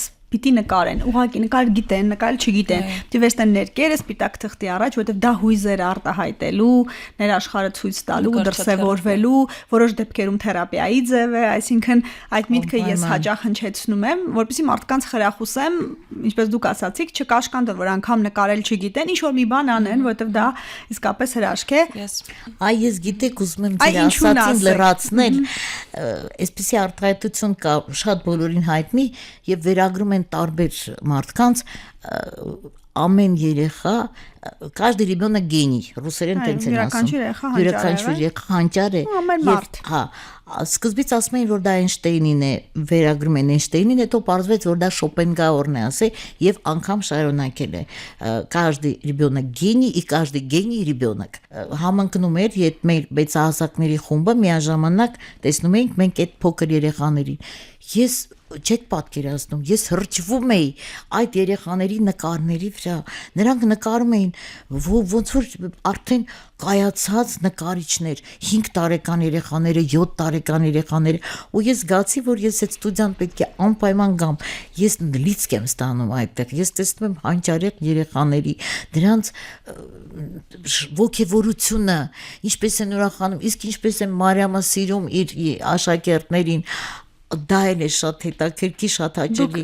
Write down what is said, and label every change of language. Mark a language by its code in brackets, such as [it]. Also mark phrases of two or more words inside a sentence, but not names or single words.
[hy] պիտի նկարեն, ուղղակի նկար գիտեն, նկարել չգիտեն։ Պիտի վերցնեն ներկերը սպիտակ թղթի առաջ, որովհետև դա հույզեր արտահայտելու, ներաշխարհը ցույց տալու, դրսևորվելու, որոշ դեպքերում թերապիայի ձև է, այսինքն այդ միտքը ես հաճախ հնչեցնում եմ, որպեսզի մարդկանց խրախուսեմ, ինչպես դուք ասացիք, չկաշկանդել, որ անգամ նկարել չգիտեն, ինչ որ մի բան անեն, որովհետև դա իսկապես հրաշք է։ Այ ես գիտեք, ուզում եմ ձեր ասածին լրացնել, այսպեսի արտահայտություն կա շատ բոլորին հայտնի եւ վերագրում տարբեր մարդկանց ամեն երեխա [ru] каждый ребёнок гений [hy] ռուսերեն տենց են ասում յուրաքանչյուր երեխա հանճար է եւ հա սկզբից ասում էին որ դա Էյնշտեյնին է վերագրում են Էյնշտեյնին հետո պարզվեց որ դա Շոպենգաուրն է ասել եւ անգամ շարունակել է [ru] каждый ребёнок гений и каждый гений [hy] ребёнок համընկնում էր իդ մեր մեծահասակների խումբը միաժամանակ տեսնում էինք մենք այդ փոքր երեխաներին ես չեք պատկերացնում ես հրճվում էի այդ երեխաների նկարների վրա նրանք նկարում էին ոնց որ արդեն կայացած նկարիչներ 5 տարեկան երեխաները 7 տարեկան երեխաները ու ես զգացի որ ես այդ ստուդիան պետք է անպայման գամ ես լիցք եմ ստանում այդտեղ ես տեսնում եմ հանճարեղ երեխաների դրանց ոգևորությունը ինչպես են ուրախանում իսկ ինչպես է Մարիամը սիրում իր աշակերտներին դա էլ է շատ հետաքրքիր, շատ հաճելի։